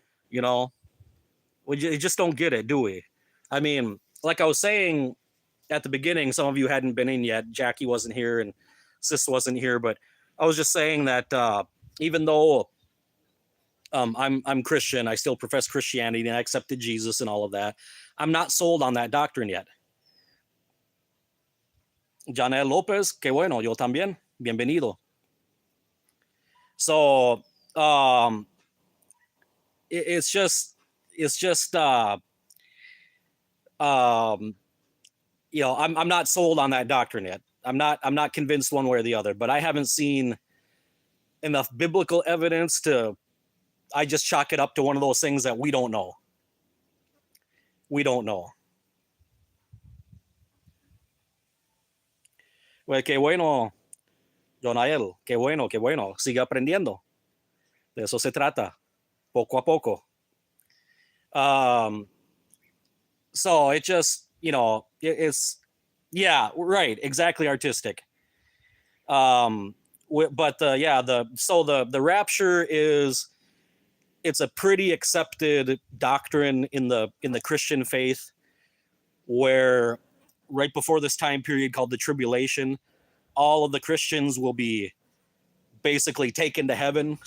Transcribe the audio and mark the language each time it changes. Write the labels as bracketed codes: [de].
[en] You know, we just don't get it, do we? I mean, like I was saying at the beginning, some of you hadn't been in yet. Jackie wasn't here and Sis wasn't here, but I was just saying that even though I'm Christian, I still profess Christianity and I accepted Jesus and all of that, I'm not sold on that doctrine yet. [es] Janel Lopez, qué bueno, yo también, bienvenido. [en] So it's just you know, I'm not sold on that doctrine yet. I'm not convinced one way or the other, but I haven't seen enough biblical evidence I just chalk it up to one of those things that we don't know. We don't know. Well, [es] qué bueno, Jonael, qué bueno. Sigue aprendiendo. De eso se trata, poco a poco. [en] So it just, you know, it's, yeah, right, exactly, artistic. But the rapture it's a pretty accepted doctrine in the Christian faith, where right before this time period called the tribulation, all of the Christians will be basically taken to heaven.